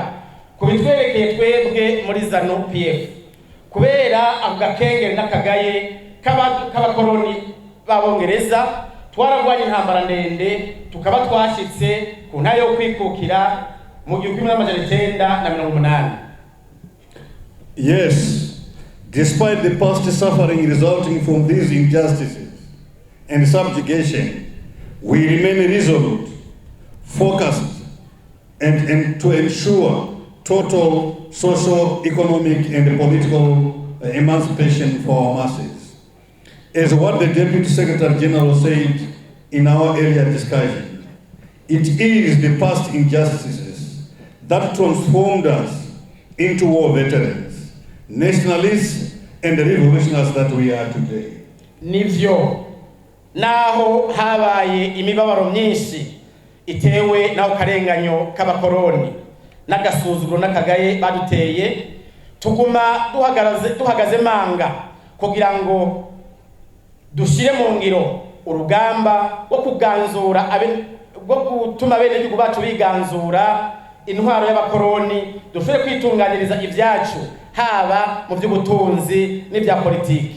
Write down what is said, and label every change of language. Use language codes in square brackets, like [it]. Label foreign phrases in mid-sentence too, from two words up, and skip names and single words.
[rn] Kubitwerekeye twebwe muri ZANU-PF kubera ako gakengere n'akagaye k'abakoroni b'Abongereza twaragwanye intambara ndende tukaba twashitse ku ntara yo kwikukira mu 1980. [en] Yes, despite the past suffering resulting from these injustices and subjugation, we remain resolute, focused, and to ensure total social, economic, and political emancipation for our masses. As what the Deputy Secretary General said in our earlier discussion, it is the past injustices that transformed us into war veterans, nationalists, and revolutionaries that we are today. [rn] Nivyo, naho habaye imibabaro myinshi itewe naho karenganyo k'abakoroni n'agasuzuguro n'akagaye baduteye, tuguma duhagaze manga kugira ngo dushire mu ngiro urugamba wo kuganzura bwo gutuma bene igihugu bacu biganzura intwaro y'abakoroni, dushobore kwitunganiriza ibyacu haba mu by'ubutunzi n'ibya politiki.